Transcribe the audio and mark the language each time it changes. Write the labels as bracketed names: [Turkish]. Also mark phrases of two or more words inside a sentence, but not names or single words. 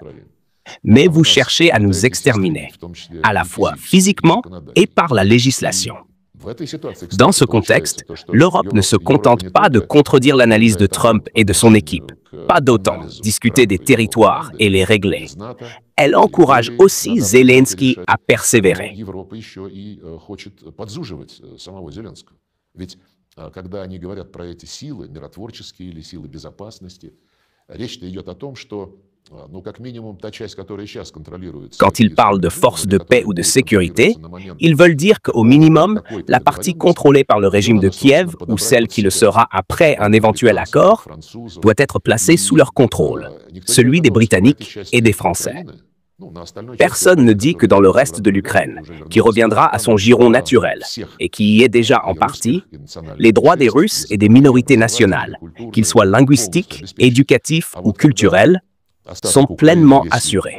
[French] Mais vous cherchez à nous exterminer, à la fois physiquement et par la législation. Dans ce contexte, l'Europe ne se contente pas de contredire l'analyse de Trump et de son équipe, pas d'autant discuter des territoires et les régler. Elle encourage aussi Zelensky à persévérer. [Russian] Когда они говорят про эти силы, миротворческие или силы безопасности, речь идет о том, что, ну, как минимум, та часть, которая сейчас контролируется. [French] Quand ils parlent de forces de paix ou de sécurité, ils veulent dire qu'au minimum, la partie contrôlée par le régime de Kiev ou celle qui le sera après un éventuel accord doit être placée sous leur contrôle, celui des Britanniques et des Français. Personne ne dit que dans le reste de l'Ukraine, qui reviendra à son giron naturel et qui y est déjà en partie, les droits des Russes et des minorités nationales, qu'ils soient linguistiques, éducatifs ou culturels, sont pleinement assurés.